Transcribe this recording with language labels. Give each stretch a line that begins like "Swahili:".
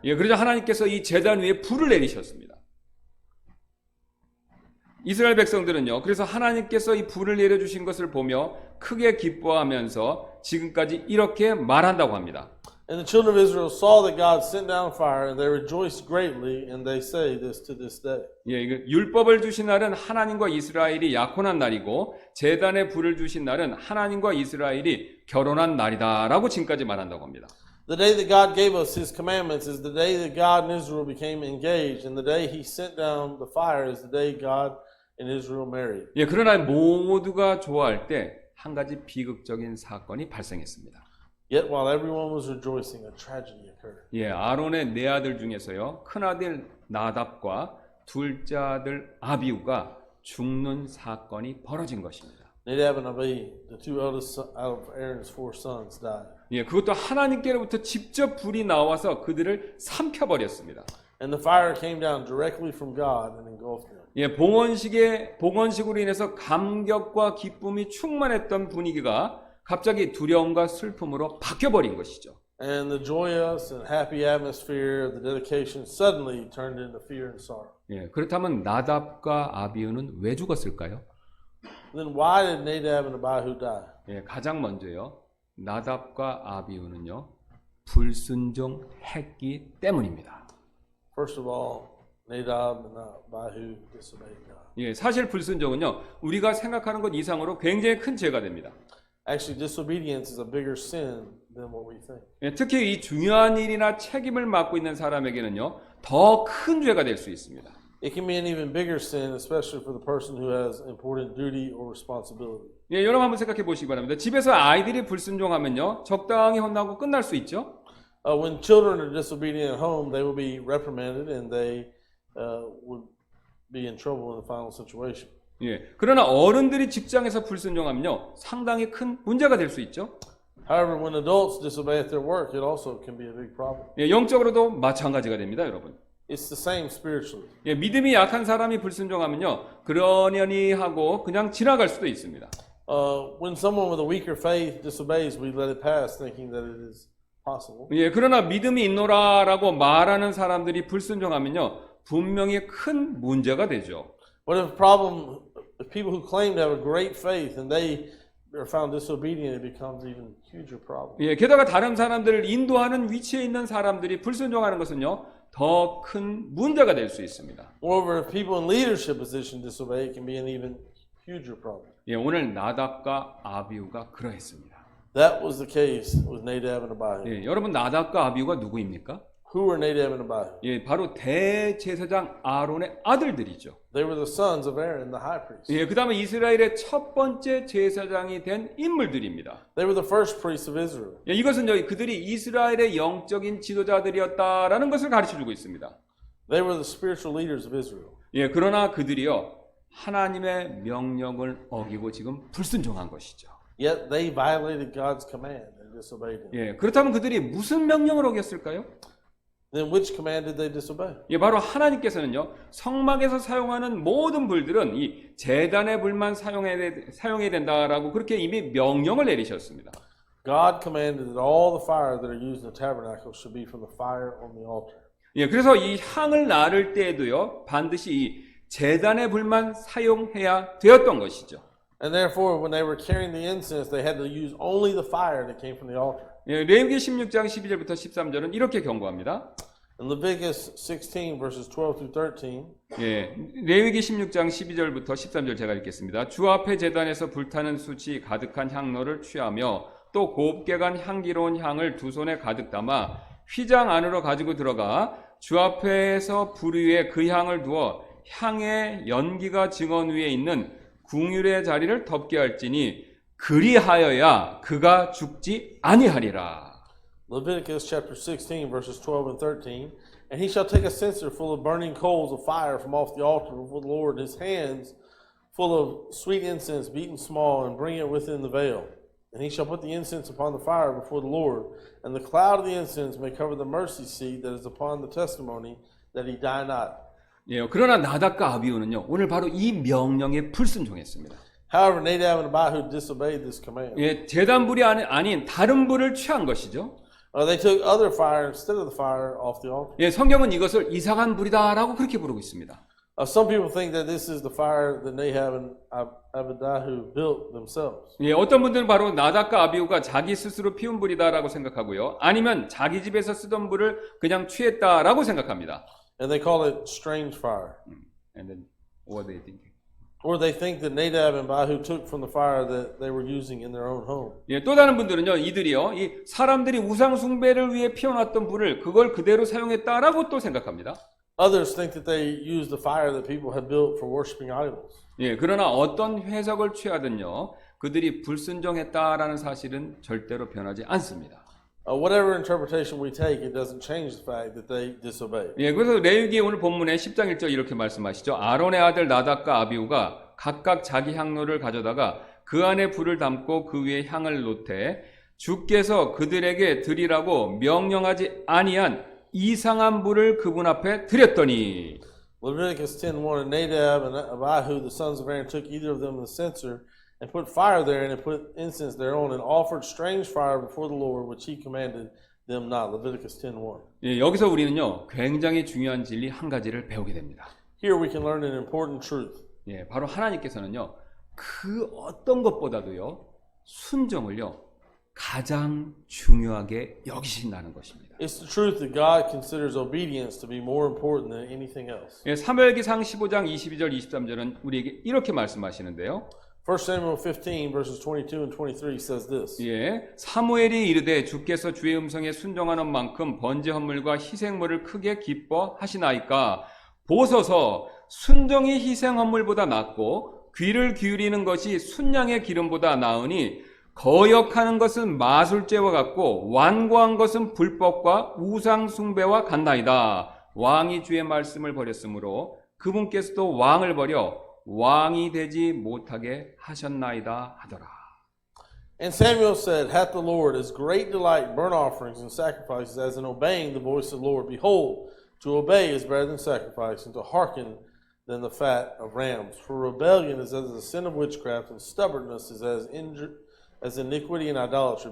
Korean: 예, 그러자 하나님께서 이 제단 위에 불을 내리셨습니다. 이스라엘 백성들은요, 그래서 하나님께서 이 불을 내려주신 것을 보며 크게 기뻐하면서 지금까지 이렇게 말한다고 합니다.
English: And the children of Israel saw that God sent down fire, and they rejoiced greatly, and they say this to this day.
Korean: 예, 이거 율법을 주신 날은 하나님과 이스라엘이 약혼한 날이고 제단에 불을 주신 날은 하나님과 이스라엘이 결혼한 날이다라고 지금까지 말한다고 합니다.
English: The day that God gave us His commandments is the day that God and Israel became engaged, and the day He sent down the fire is the day God and Israel married.
Korean: 예, 그러나 모두가 좋아할 때 한 가지 비극적인 사건이 발생했습니다.
English: Yet while everyone was rejoicing, a tragedy occurred.
Korean: 예, 아론의 네 아들 중에서요, 큰 아들 나답과 둘째 아들 아비우가 죽는 사건이 벌어진 것입니다.
English: Nadab and Abihu, the two eldest out of Aaron's 4 sons, died.
Korean: 예, 그것도 하나님께로부터 직접 불이 나와서 그들을 삼켜버렸습니다.
English: And the fire came down directly from God and engulfed them.
Korean: 예, 봉헌식으로 인해서 감격과 기쁨이 충만했던 분위기가 갑자기 두려움과 슬픔으로 바뀌어버린 것이죠.
English: And the joyous and happy atmosphere of the dedication suddenly turned into fear and sorrow.
Korean: 예, 그렇다면 나답과 아비우는 왜 죽었을까요?
English: Then why did Nadab and Abihu die?
Korean: 예, 가장 먼저요, 나답과 아비우는요, 불순종했기 때문입니다.
English: First of all, Nadab and Abihu disobeyed God.
Korean: 예, 사실 불순종은요, 우리가 생각하는 것 이상으로 굉장히 큰 죄가 됩니다.
English: Actually, disobedience is a bigger sin than what we think.
Korean: 예, 특히 이 중요한 일이나 책임을 맡고 있는 사람에게는요, 더 큰 죄가 될 수 있습니다.
English: It can be an even bigger sin, especially for the person who has important duty or responsibility.
Korean: 예, 여러분 한번 생각해 보시기 바랍니다. 집에서 아이들이 불순종하면요, 적당히 혼나고 끝날 수 있죠?
English: When children are disobedient at home, they will be reprimanded and they would be in trouble in the final situation.
Korean: 예, 그러나 어른들이 직장에서 불순종하면요, 상당히 큰 문제가 될 수 있죠?
English: However, when adults disobey at their work, it also can be a big problem.
Korean: 예, 영적으로도 마찬가지가 됩니다, 여러분.
English: It's the same spiritually.
Korean: 예, 믿음이 약한 사람이 불순종하면요, 그러려니 하고 그냥 지나갈 수도 있습니다.
English: When someone with a weaker faith disobeys, we let it pass, thinking that it is possible.
Korean: 예, 그러나 믿음이 있노라라고 말하는 사람들이 불순종하면요, 분명히 큰 문제가 되죠.
English: But if people who claim to have a great faith and they are found disobedient, it becomes even huger problem.
Korean: 예, 게다가 다른 사람들을 인도하는 위치에 있는 사람들이 불순종하는 것은요, 더 큰 문제가 될 수 있습니다.
English: Moreover, if people in leadership position disobey, it can be an even huger problem.
Korean: 예, 오늘 나답과 아비우가 그러했습니다.
English: That was the case with Nadab and Abihu.
Korean: 예, 여러분 나답과 아비우가 누구입니까?
English: Who were Nadab and Abihu?
Korean: 예, 바로 대제사장 아론의 아들들이죠.
English: They were the sons of Aaron, the high priest.
Korean: 예, 그다음에 이스라엘의 첫 번째 제사장이 된 인물들입니다.
English: They were the first priests of Israel.
Korean: 예, 이것은요, 그들이 이스라엘의 영적인 지도자들이었다라는 것을 가르쳐주고 있습니다.
English: They were the spiritual leaders of Israel.
Korean: 예, 그러나 그들이요, 하나님의 명령을 어기고 지금 불순종한 것이죠.
English: Yet they violated God's command and disobeyed him.
Korean: 예, 그렇다면 그들이 무슨 명령을 어겼을까요?
English: Then which command did they disobey?
Korean: 예, 바로 하나님께서는요, 성막에서 사용하는 모든 불들은 이 제단의 불만 사용해야 된다라고 그렇게 이미 명령을 내리셨습니다.
English: God commanded that all the fire that are used in the tabernacle should be from the fire on the altar.
Korean: 예, 그래서 이 향을 나를 때에도요, 반드시 이 제단의 불만 사용해야 되었던 것이죠.
English: And therefore, when they were carrying the incense, they had to use only the fire that came from the altar.
Korean: 예, 레위기 16장 12절부터 13절은 이렇게 경고합니다.
English: In Leviticus 16, verses 12 through 13,
Korean: 예, 레위기 16장 12절부터 13절 제가 읽겠습니다. 주 앞에 제단에서 불타는 숯이 가득한 향로를 취하며 또 곱게 간 향기로운 향을 두 손에 가득 담아 휘장 안으로 가지고 들어가 주 앞에서 불 위에 그 향을 두어 향의 연기가 증언 위에 있는 궁율의 자리를 덮게 할지니 그리하여야 그가 죽지 아니하리라.
English: Leviticus chapter 16, verses 12 and 13. And he shall take a censer full of burning coals of fire from off the altar before the Lord, his hands full of sweet incense beaten small, and bring it within the veil. And he shall put the incense upon the fire before the Lord, and the cloud of the incense may cover the mercy seat that is upon the testimony, that he die not.
Korean: 예, 그러나 나답과 아비후는요, 오늘 바로 이 명령에 불순종했습니다.
English: However, Nadab and Abihu disobeyed this command.
Korean: 예, 제단불이 아닌 다른 불을 취한 것이죠.
English: They took other fire instead of the fire off the altar.
Korean: 예, 성경은 이것을 이상한 불이다라고 그렇게 부르고 있습니다.
English: Some people think that this is the fire that Nadab and Abihu built themselves.
Korean: 예, 어떤 분들은 바로 나답과 아비후가 자기 스스로 피운 불이다라고 생각하고요. 아니면 자기 집에서 쓰던 불을 그냥 취했다라고 생각합니다.
English: And they call it strange fire. And then what they think? Or they think that Nadab and Abihu took from the fire that they were using in their own home.
Korean: 예, 또 다른 분들은요, 이들이요, 이 사람들이 우상 숭배를 위해 피워놨던 불을 그걸 그대로 사용했다라고 또 생각합니다.
English: Others think that they used the fire that people had built for worshiping idols.
Korean: 예, 그러나 어떤 해석을 취하든요, 그들이 불순종했다라는 사실은 절대로 변하지 않습니다.
English: Whatever interpretation we take, it doesn't change the fact that they disobeyed.
Korean: 예, 그래서 레위기 오늘 본문에 10장 1절 이렇게 말씀하시죠. 아론의 아들 나답과 아비후가 각각 자기 향로를 가져다가 그 안에 불을 담고 그 위에 향을 놓되 주께서 그들에게 드리라고 명령하지 아니한 이상한 불을 그분 앞에 드렸더니.
English: Leviticus 10:1, and Nadab and Abihu, the sons of Aaron, took either of them the censer and put fire therein and put incense thereon and offered strange fire before the Lord, which he commanded them not. Leviticus 10:1.
Korean: 예, 여기서 우리는요, 굉장히 중요한 진리 한 가지를 배우게 됩니다.
English: Here we can learn an important truth.
Korean: 예, 바로 하나님께서는요, 그 어떤 것보다도요, 순종을요, 가장 중요하게 여기신다는 것입니다.
English: It's the truth that God considers obedience to be more important than anything else.
Korean: 예, 사무엘기상 15장 22절 23절은 우리에게 이렇게 말씀하시는데요.
English: 1 Samuel 15 verses 22 and 23 says this.
Korean: 예, 사무엘이 이르되 주께서 주의 음성에 순종하는 만큼 번제 헌물과 희생물을 크게 기뻐하시나이까 보소서 순종이 희생 헌물보다 낫고 귀를 기울이는 것이 순양의 기름보다 나으니 거역하는 것은 마술죄와 같고 완고한 것은 불법과 우상 숭배와 같나이다. 왕이 주의 말씀을 버렸으므로 그분께서도 왕을 버려 왕이 되지 못하게 하셨나이다 하더라.
English: And Samuel said, Hath the Lord as great delight in burnt offerings and sacrifices as in obeying the voice of the Lord? Behold, to obey is better than sacrifice, and to hearken than the fat of rams. For rebellion is as the sin of witchcraft, and stubbornness is as iniquity and idolatry.